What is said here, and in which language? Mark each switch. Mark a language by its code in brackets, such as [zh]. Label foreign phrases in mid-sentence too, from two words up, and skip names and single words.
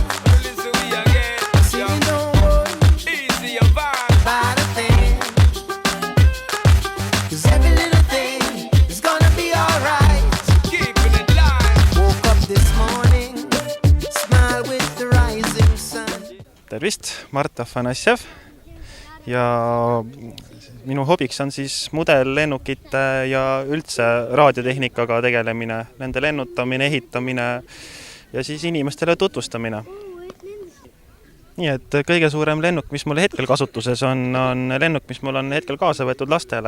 [en] Listen we again. Singing, don't worry, Easy your vibe. about a thing. 'Cause every little thing is gonna be alright. Keeping it live. Woke up this morning, smile with the rising sun. [et] Tervist, Mart Afanasjev ja minu hobiks on siis modellennukite ja üldse raadiotehnikaga tegelemine, nende lennutamine, ehitamine ja siis inimestele tutvustamine. Nii et kõige suurem lennuk, mis mul hetkel kasutuses on lennuk, mis mul on hetkel kaasa võetud lastele.